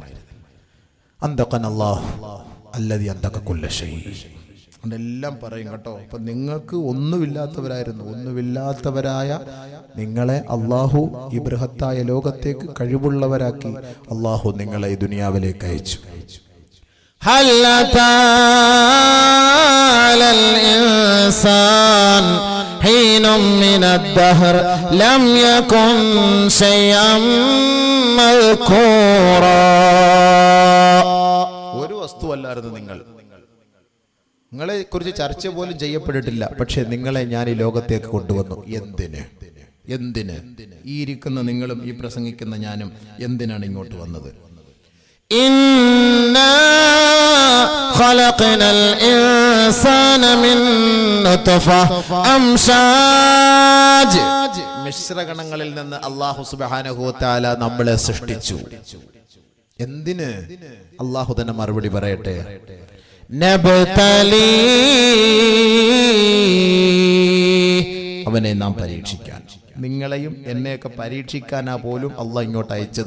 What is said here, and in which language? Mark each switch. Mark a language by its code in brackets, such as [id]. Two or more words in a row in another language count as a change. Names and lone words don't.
[ar] أنطقنا الله الذي أنطق كل شيء. [ml] എല്ലാം പറയും കേട്ടോ. അപ്പൊ നിങ്ങൾക്ക് ഒന്നുമില്ലാത്തവരായ നിങ്ങളെ അള്ളാഹു ഈ ബൃഹത്തായ ലോകത്തേക്ക് കഴിവുള്ളവരാക്കി അള്ളാഹു നിങ്ങളെ ഈ ദുനിയാവിലേക്ക് അയച്ചു. [ar] هل أتى على الإنسان حين من الدهر لم يكن شيئا مذكورا. [ml] ഒരു വസ്തുവല്ലായിരുന്നു നിങ്ങളെ കുറിച്ച് ചർച്ച പോലും ചെയ്യപ്പെട്ടിട്ടില്ല. പക്ഷെ നിങ്ങളെ ഞാൻ ഈ ലോകത്തേക്ക് കൊണ്ടുവന്നു. എന്തിന്? ഈ ഇരിക്കുന്ന നിങ്ങളും ഈ പ്രസംഗിക്കുന്ന ഞാനും എന്തിനാണ് ഇങ്ങോട്ട് വന്നത്? [ar] إنا خلقنا الإنسان من نطفة أمشاج. [ml] മിശ്രഗണങ്ങളിൽ നിന്ന് അല്ലാഹു [ar] سبحانه وتعالى [ml] നമ്മളെ സൃഷ്ടിച്ചു. എന്തിന്? അള്ളാഹു തന്നെ മറുപടി പറയട്ടെ. നബ്തലി, അവനെ നാം പരീക്ഷിക്കാൻ, നിങ്ങളെയും എന്നെയൊക്കെ പരീക്ഷിക്കാനാ പോലും അള്ളാഹ് ഇങ്ങോട്ട് അയച്ചത്.